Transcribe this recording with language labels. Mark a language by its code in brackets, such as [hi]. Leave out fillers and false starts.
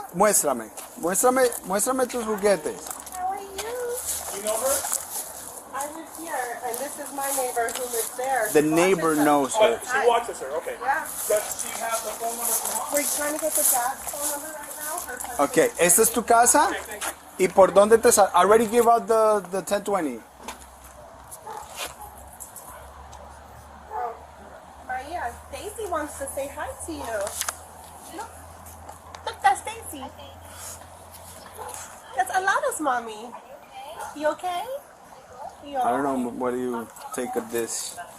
[es] Muéstrame tus juguetes. [en] How are you? You know her? I live here, and this is my neighbor who lives there. The She neighbor watches knows her. She watches her. Okay. Yeah. Does she have the phone number for mom? We're trying to get the dad's phone number right now. Her husband- [es] Ok, ¿esta es tu casa? ¿Y por dónde te sal? [en] I already give out the 1020. Oh, Maria, Stacy wants to say hi to you. Look, that's Stacy. That's Alana's mommy. You okay? You I don't know, what do you think of this?